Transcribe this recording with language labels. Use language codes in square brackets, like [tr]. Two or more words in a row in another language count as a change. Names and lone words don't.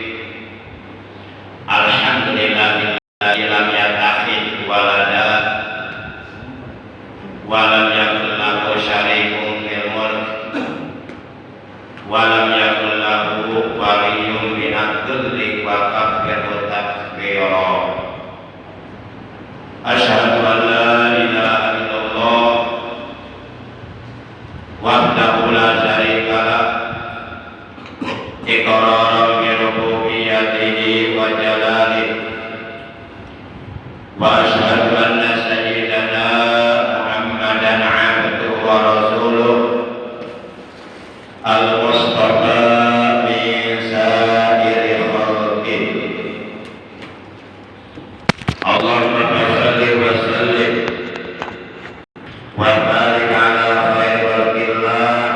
[ar] الحمد لله الذي لم يتخذ ولدا ولم يكن له شريك في الملك ولم يكن له ولي من الذل وكبره تكبيرا. أشهد أن لا إله إلا الله وحده لا شريك له إقرارا بربوبيته وجلاله وأشهد أن سيدنا محمدا عبده ورسوله المصطفى من سائر خلقه. اللهم صل وسلم وبارك على خير خلق الله